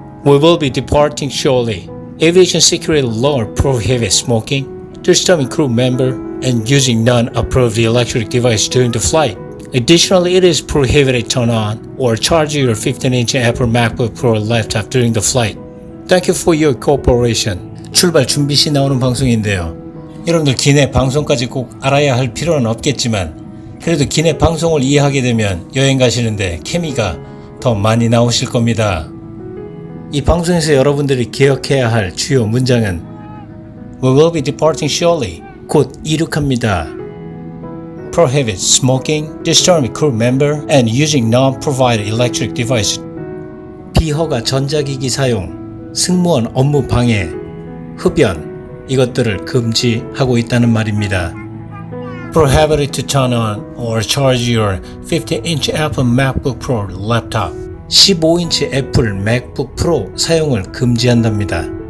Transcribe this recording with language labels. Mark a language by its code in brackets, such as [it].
[en] We will be departing shortly. Aviation security law prohibits smoking, disturbing crew member, and using non-approved electric device during the flight. Additionally, it is prohibited to turn on or charge your 15-inch Apple MacBook Pro laptop during the flight. Thank you for your cooperation. [ko] 출발 준비 시 나오는 방송인데요. 여러분들 기내 방송까지 꼭 알아야 할 필요는 없겠지만 그래도 기내 방송을 이해하게 되면 여행 가시는데 케미가 더 많이 나오실 겁니다. 이 방송에서 여러분들이 기억해야 할 주요 문장은 [en] We will be departing shortly. [ko] 곧 이륙합니다. [en] Prohibit smoking, disturbing crew member, and using non-provided electric device. [ko] 비허가 전자기기 사용, 승무원 업무 방해, 흡연 이것들을 금지하고 있다는 말입니다. [en] Prohibited to turn on or charge your 15-inch Apple MacBook Pro laptop. [ko] 15인치 애플 맥북 프로 사용을 금지한답니다.